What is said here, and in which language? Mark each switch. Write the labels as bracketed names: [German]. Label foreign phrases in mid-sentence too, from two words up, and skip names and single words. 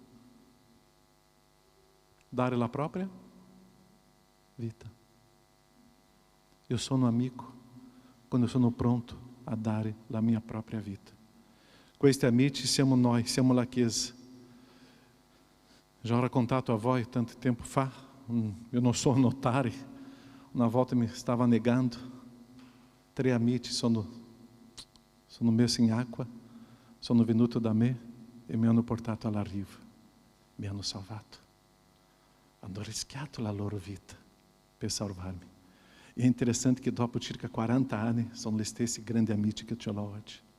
[Italian] Dare la propria vita. Eu sono amico quando sono pronto a dare la mia propria vita. Questi amici siamo noi, siamo la Chiesa. Já ho raccontato a voi tanto tempo fa, [Portuguese] eu não sou notário, uma volta me estava negando, [Italian] 3 amici sono messi in acqua, sono venuto da me e mi hanno portato alla riva, mi hanno salvato, hanno rischiato la loro vita per salvarmi. E è interessante che dopo circa 40 anni sono gli stessi grandi amici che ce l'ho oggi.